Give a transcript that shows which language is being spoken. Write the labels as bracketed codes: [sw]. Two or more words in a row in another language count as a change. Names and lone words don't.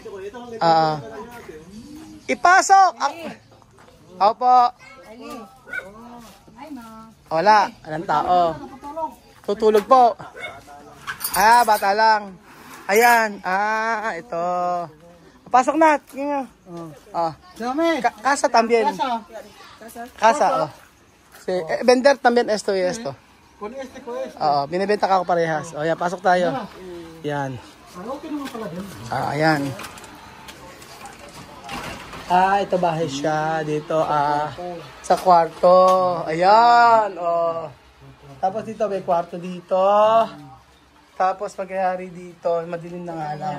[tl] Ipasok! Opo. Wala. Anong tao? Tutulog po. Bata lang. Ayan. Ito. Pasok na. [es] Casa también. Casa, vender también esto y esto. Con este, con este. [tl] Binibenta ka ako parehas. Yan, pasok tayo. Yan. Okay naman pala din. Ayan. Ito bahay siya dito. Sa kwarto. Ayan. Tapos dito may kwarto dito. Tapos pagkayari dito, madilim na nga lang.